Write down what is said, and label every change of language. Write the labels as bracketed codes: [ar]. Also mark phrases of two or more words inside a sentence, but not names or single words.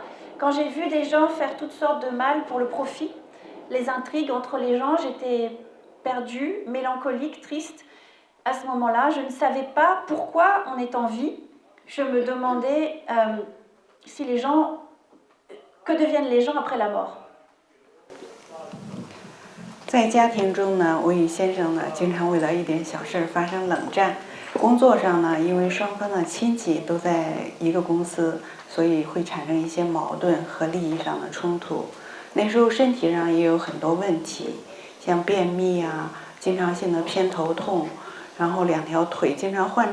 [fr] Quand j'ai vu des gens faire toutes sortes de mal pour le profit, les intrigues entre les gens, j'étais perdue, mélancolique, triste. À ce moment-là, je ne savais pas pourquoi on est en vie. Je me demandais que deviennent les gens après la mort. [zh] 在家庭中呢，我与先生呢经常为了一点小事发生冷战。工作上呢，因为双方的亲戚都在一个公司，所以会产生一些矛盾和利益上的冲突。那时候身体上也有很多问题，像便秘啊，经常性的偏头痛，然后两条腿经常换